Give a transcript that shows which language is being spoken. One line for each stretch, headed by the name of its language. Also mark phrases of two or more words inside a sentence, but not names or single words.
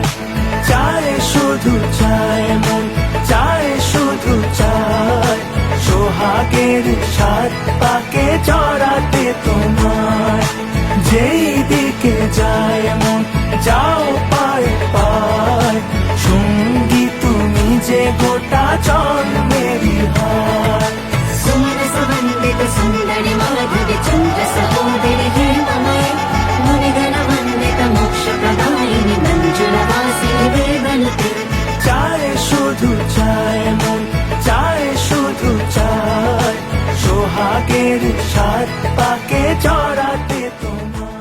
Bangla: চায় শুধু চায় মন চায় শুধু চায় সোহাগের সাত পাকে চড়াতে তোমায়। যেই দিকে যায় মন যাও পায় পায় সঙ্গী তুমি যে গোটা জন্মেরই হায়।
Sanskrit: सुमन सुवंदित सुंदरी माधवी चंद्र सहोदरी हे ममये मुनिगण वंदित मोक्ष प्रदायिनी मंजुलवासिनी वेदनुते।
Bangla: চায় শুধু চায় মন চায় শুধু চায় সোহাগের সাত পাকে চড়াতে তোমায়।